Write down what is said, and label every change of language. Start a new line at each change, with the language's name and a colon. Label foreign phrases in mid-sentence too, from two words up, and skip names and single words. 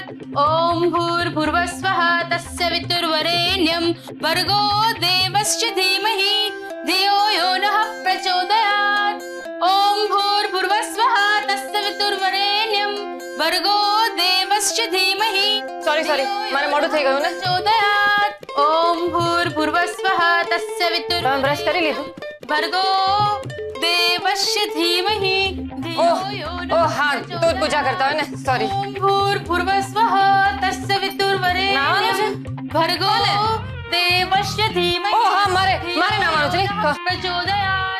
Sanskrit: ॐ भूर्भुवस्वः तस्य वितुर्वरेण्यं भर्गो देवस्य धीमहि धियो यो नः प्रचोदयात्. ॐ भूर्भुवस्वः तस्य वितुर्वरेण्यं भर्गो देवस्य धीमहि.
Gujarati: સોરી, મને મોડું થઈ ગયું ને.
Sanskrit: प्रचोदयात्. ॐ भूर्भुवस्वः तस्य
Gujarati: તમે બ્રશ કરી લીધું?
Sanskrit: भर्गो देवस्य धीमहि धियो यो नः
Gujarati: ઓ હા, તું જ પૂજા કરતા હોય ને. સોરી.
Sanskrit: ॐ भूर्भुवस्वः तस्य वितुर्वरेण्यं भर्गो देवस्य धीमहि.
Gujarati: ઓ હા, મારે નાવાનું છે.
Sanskrit: प्रचोदयात्.